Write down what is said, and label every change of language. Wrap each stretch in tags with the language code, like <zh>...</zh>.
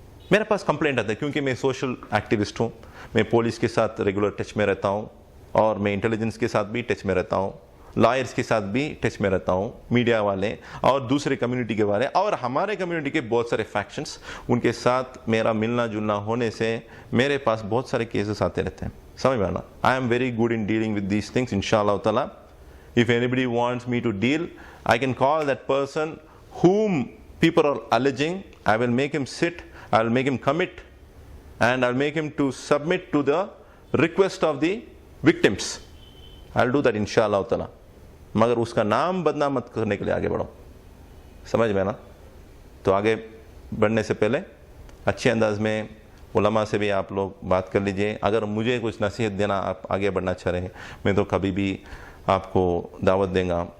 <ur>میرے پاس کمپلینٹ آتا ہے کیونکہ میں سوشل ایکٹیوسٹ ہوں, میں پولیس کے ساتھ ریگولر ٹچ میں رہتا ہوں اور میں انٹیلیجنس کے ساتھ بھی ٹچ میں رہتا ہوں, لائرس کے ساتھ بھی ٹچ میں رہتا ہوں, میڈیا والے اور دوسرے کمیونٹی کے والے اور ہمارے کمیونٹی کے بہت سارے فیکشنز, ان کے ساتھ میرا ملنا جلنا ہونے سے میرے پاس بہت سارے کیسز آتے رہتے ہیں. سمجھ میں آنا؟</ur> <en>I am very good in dealing with these things انشاءاللہ تعالیٰ. If anybody wants me to deal, I can call that person whom people are alleging. I will make him sit, I will make him commit, and I'll make him to submit to the request of the victims. I'll do that inshallah ta'ala.</en> <ur>مگر اس کا نام بدنام مت کرنے کے لیے آگے بڑھو. سمجھ میں نا؟ تو آگے بڑھنے سے پہلے اچھے انداز میں علماء سے بھی آپ لوگ بات کر لیجئے. اگر مجھے کچھ نصیحت دینا, آپ آگے بڑھنا چاہ رہے ہیں, میں تو کبھی بھی آپ کو دعوت دیں گا.</ur>